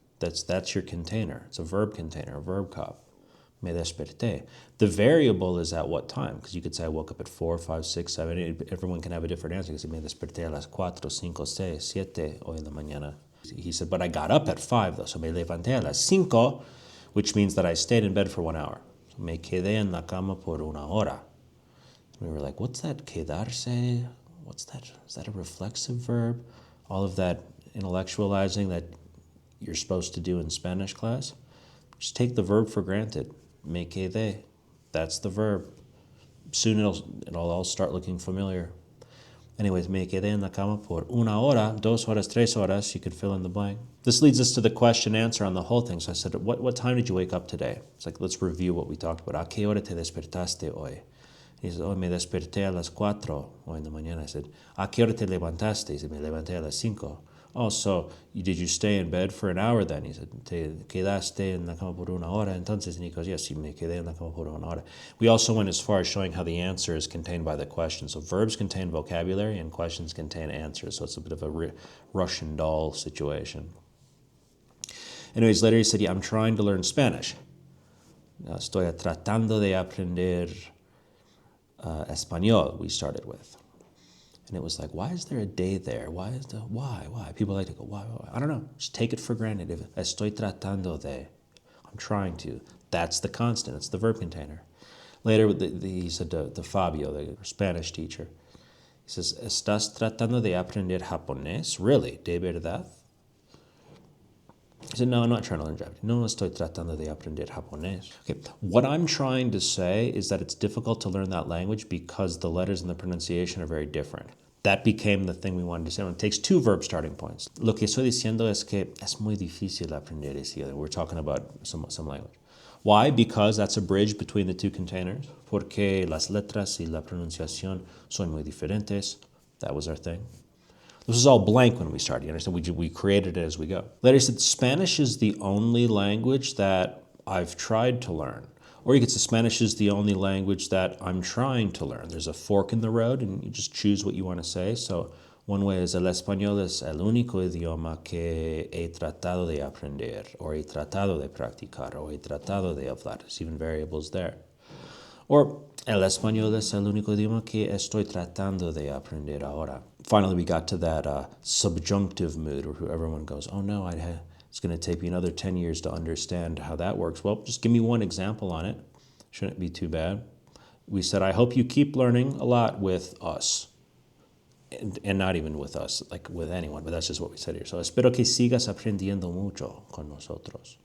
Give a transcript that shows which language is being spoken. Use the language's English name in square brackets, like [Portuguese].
[English] That's your container. It's a verb container, a verb cup. [Spanish] Me desperté. [English] The variable is at what time? Because you could say I woke up at 4, 5, 6, 7, 8. Everyone can have a different answer. You can say [Spanish] me desperté a las 4, 5, 6, 7 hoy en la mañana. [English] He said, but I got up at 5 though. So [Spanish] me levanté a las 5, [English] which means that I stayed in bed for 1 hour. [Spanish] So me quedé en la cama por una hora. [English] We were like, what's that quedarse? What's that? Is that a reflexive verb? All of that intellectualizing that you're supposed to do in Spanish class. Just take the verb for granted. [Spanish] Me quedé. [English] That's the verb. Soon it'll all start looking familiar. [Spanish] Anyways, me quedé en la cama por una hora, 2 horas, 3 horas. [English] You could fill in the blank. This leads us to the question answer on the whole thing. So I said, what time did you wake up today? It's like, let's review what we talked about. [Spanish] ¿A qué hora te despertaste hoy? [English] He said, oh, [Spanish] me desperté a las 4 hoy en la mañana. [English] I said, [Spanish] ¿a qué hora te levantaste? [English] He said, [Spanish] me levanté a las 5. [English] Oh, so did you stay in bed for an hour then? He said, [Spanish] ¿te quedaste en la cama por una hora? Entonces, [English] and he goes, yes, [Spanish] me quedé en la cama por una hora. [English] We also went as far as showing how the answer is contained by the question. So verbs contain vocabulary and questions contain answers. So it's a bit of a Russian doll situation. Anyways, later he said, yeah, I'm trying to learn Spanish. [Spanish] Estoy tratando de aprender español, [English] we started with. And it was like, why is there a day there? Why? People like to go, why? I don't know. Just take it for granted. If [Spanish] estoy tratando de, [English] I'm trying to. That's the constant. It's the verb container. Later, he said to Fabio, the Spanish teacher, he says, [Spanish] ¿Estás tratando de aprender japonés? [English] Really? [Spanish] ¿De verdad? [English] He said, no, I'm not trying to learn Japanese. [Spanish] No, estoy tratando de aprender japonés. [English] Okay, what I'm trying to say is that it's difficult to learn that language because the letters and the pronunciation are very different. That became the thing we wanted to say. It takes 2 verb starting points. [Spanish] Lo que estoy diciendo es que es muy difícil aprender ese idioma. [English] We're talking about some language. Why? Because that's a bridge between the 2 containers. [Spanish] Porque las letras y la pronunciación son muy diferentes. [English] That was our thing. This was all blank when we started. You understand? We created it as we go. Later he said, Spanish is the only language that I've tried to learn. Or you could say Spanish is the only language that I'm trying to learn. There's a fork in the road and you just choose what you want to say. So one way is [Spanish] el español es el único idioma que he tratado de aprender, or he tratado de practicar, or he tratado de hablar. [English] There's even variables there. Or [Spanish] el español es el único idioma que estoy tratando de aprender ahora. [English] Finally, we got to that subjunctive mood where everyone goes, oh no, it's going to take me another 10 years to understand how that works. Well, just give me one example on it. Shouldn't be too bad. We said, I hope you keep learning a lot with us. And not even with us, like with anyone, but that's just what we said here. So, [Spanish] espero que sigas aprendiendo mucho con nosotros.